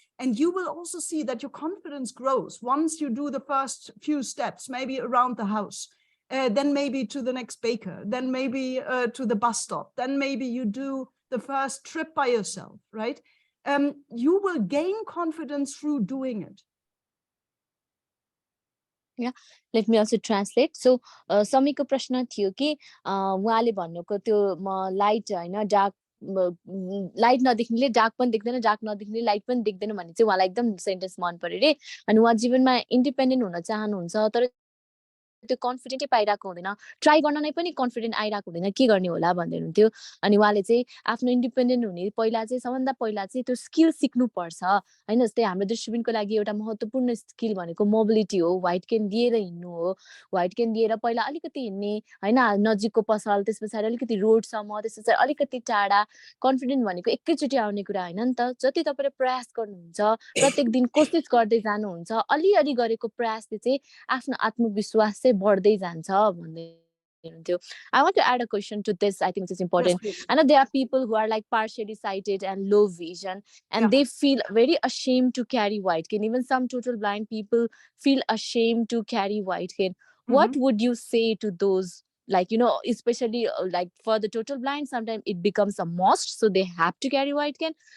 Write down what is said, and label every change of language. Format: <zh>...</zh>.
<en>And you will also see that your confidence grows once you do the first few steps, maybe around the house, then maybe to the next baker, then maybe to the bus stop, then maybe you do the first trip by yourself, right? You will gain confidence through doing it. Yeah, let me also translate.</en> <ne>So, समीको प्रश्न थियो कि उहाँले भन्नुको त्यो light हैन dark light नदेख्नेले dark पनि देख्दैन, dark नदेख्नेले light पनि देख्दैन भन्ने चाहिँ उहाँलाई एकदम सेन्टेन्स मन पर्यो रे। अनि उहाँ जीवनमा इन्डिपेन्डेन्ट हुन चाहनुहुन्छ, तर त्यो कन्फिडेन्टै पाइरहेको हुँदैन, ट्राई गर्न नै पनि कन्फिडेन्ट आइरहेको हुँदैन, के गर्ने होला भन्दै हुनुहुन्थ्यो। अनि उहाँले चाहिँ आफ्नो इन्डिपेन्डेन्ट हुने पहिला चाहिँ सबभन्दा पहिला चाहिँ त्यो स्किल सिक्नुपर्छ हैन। जस्तै हाम्रो दृष्टिबिनको लागि एउटा महत्त्वपूर्ण स्किल भनेको मोबिलिटी हो, व्हाइट केन लिएर हिँड्नु हो। व्हाइट केन लिएर पहिला अलिकति हिँड्ने हैन, नजिकको पसल, त्यसपछि अलिकति रोडसम्म, त्यसपछि अलिकति टाढा। कन्फिडेन्ट भनेको एकैचोटि आउने कुरा हैन नि त। जति तपाईले प्रयास गर्नुहुन्छ, प्रत्येक दिन कोसिस गर्दै जानुहुन्छ, अलिअलि गरेको प्रयासले चाहिँ आफ्नो आत्मविश्वास चाहिँ बढ्दै जान्छ भन्दै हुनुहुन्थ्यो।</ne> <en>I want to add a question to this. I think this is important. Yes, I know there are people who are like partially sighted and low vision, and they feel very ashamed to carry white cane. Even some total blind people feel ashamed to carry white cane. What would you say to those? Like, you know, especially like for the total blind, sometimes it becomes a must, so they have to carry white cane.</en>